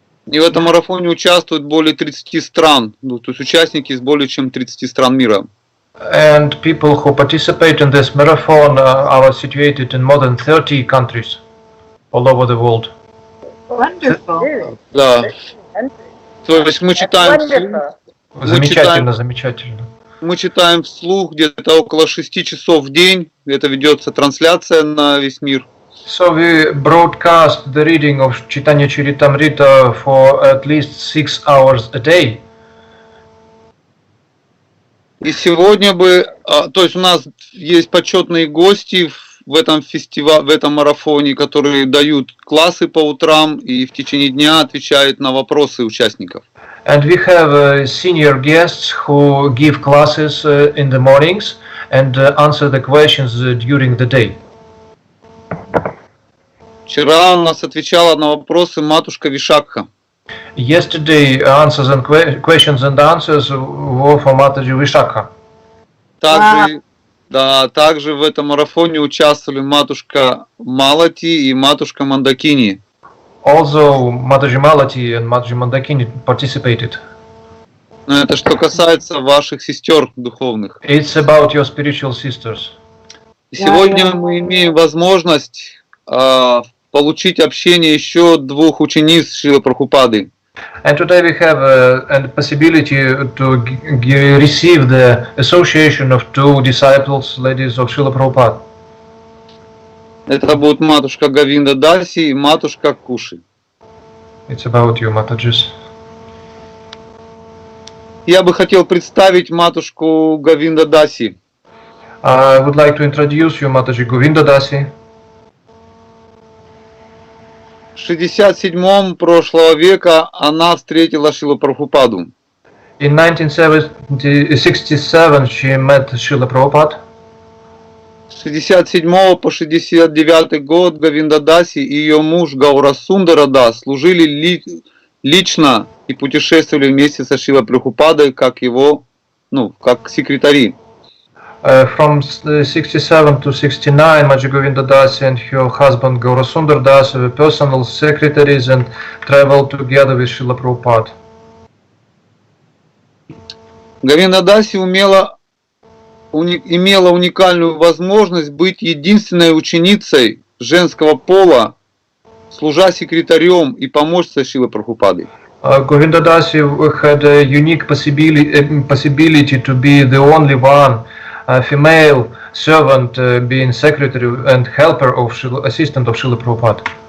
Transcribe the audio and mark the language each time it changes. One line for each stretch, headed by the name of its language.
Russian: И в этом марафоне участвуют более 30 стран, то есть участники из более чем 30 стран мира.
English: And people who participate in this marathon are situated in more than 30 countries all over the world. Wonderful.
Russian: Да. То есть мы читаем. Замечательно, замечательно. Мы читаем вслух где-то около 6 часов в день. Это ведется трансляция на весь мир.
English: So we broadcast the reading of Чайтанья-чаритамрита for at least 6 hours a day.
Russian: И сегодня то есть у нас есть почетные гости в этом фестивале, в этом марафоне, которые дают классы по утрам и в течение дня отвечают на вопросы участников.
English: And we have senior guests who give classes in the mornings and answer the questions during the day.
Russian: Вчера у нас отвечала на вопросы матушка Вишакха.
English: Yesterday, answers and questions and answers were for Mataji Vishakha.
Russian: Также в этом марафоне участвовали матушка Малати и матушка Мандакини.
English: Also, Mataji Malati and Mataji Mandakini participated.
Russian: Это что касается ваших сестер духовных.
English: It's about your spiritual sisters.
Russian: И сегодня мы имеем возможность получить общение еще двух учениц Шрилы Прабхупады.
English: And today we have a possibility to receive the association of two disciples, ladies of Srila Prabhupada.
Russian: Это будут матушка Говинда Даси и матушка Куши.
English: It's about you, Matajis.
Russian: Я бы хотел представить матушку Говинда Даси.
English: I would like to introduce you, Mataji Govinda Dasi.
Russian: В 67-м прошлого века она встретила Шрилу Прабхупаду.
English: In 1967 she met Srila Prabhupada.
Russian: С 67 по 69 год Говинда Даси и ее муж Гаурасундара Дас служили лично и путешествовали вместе со Шрилой Прабхупадой как его, как секретари.
English: From 67 to 69, Maji Govinda Dasi and her husband Gaurasundar Das were personal secretaries and traveled together with Srila Prabhupada.
Russian: Говинда Даси имела уникальную возможность быть единственной ученицей женского пола, служа секретарем и помощницей Шрилы Прабхупады.
English: Govinda Dasi had a unique possibility to be the only one female servant, being secretary and helper of assistant of Srila Prabhupada.